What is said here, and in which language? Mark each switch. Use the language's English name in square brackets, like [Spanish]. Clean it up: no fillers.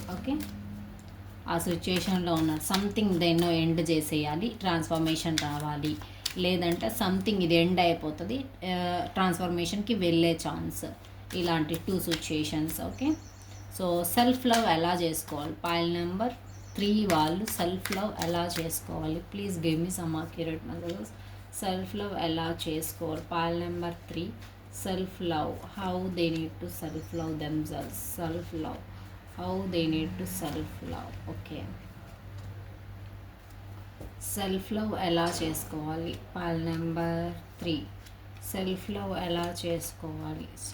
[Telugu] Okay, ఆ సిచ్యుయేషన్లో ఉన్నారు. Something దేన్నో end చేసేయాలి, ట్రాన్స్ఫర్మేషన్ రావాలి, లేదంటే సంథింగ్ ఇది ఎండ్ అయిపోతుంది, ట్రాన్స్ఫర్మేషన్కి వెళ్ళే ఛాన్స్. ఇలాంటి 2 situations. Okay, so self love ఎలా చేసుకోవాలి? పైల్ నెంబర్ 3 వాళ్ళు సెల్ఫ్ లవ్ ఎలా చేసుకోవాలి? [English] Please give me some accurate messages. [Telugu] Self love ఎలా చేసుకోవాలి? [English] File number 3 self love, how they need to self love themselves. Self love, how they need to self love. [Telugu] Okay, self love ఎలా చేసుకోవాలి? Pile number 3 self love ఎలా చేసుకోవాలి?